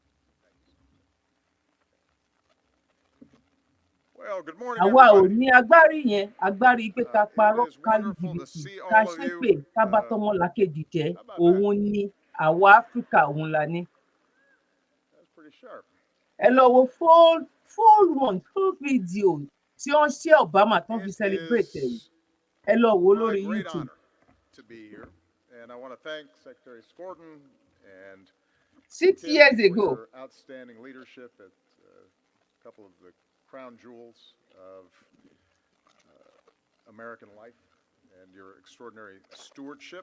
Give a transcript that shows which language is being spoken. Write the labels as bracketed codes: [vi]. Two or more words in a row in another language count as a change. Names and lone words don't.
[yo] Àwa ò ní agbárí yẹn, agbárí pé ká parọ́, ká lu jìbìtì, ká ṣépè, ká bá tọmọlàkejì jẹ́, òun ni àwa Áfíríkà òun la ní. Ẹ lọ wo [en] full video [yo] tí wọ́n ṣe Obama tán fi celebrate ẹ̀. Ẹ lọ wo lórí YouTube. [en] And I want to thank Secretary Scorden and 6 years ago. For outstanding leadership at a couple of the crown jewels of American life and your extraordinary stewardship.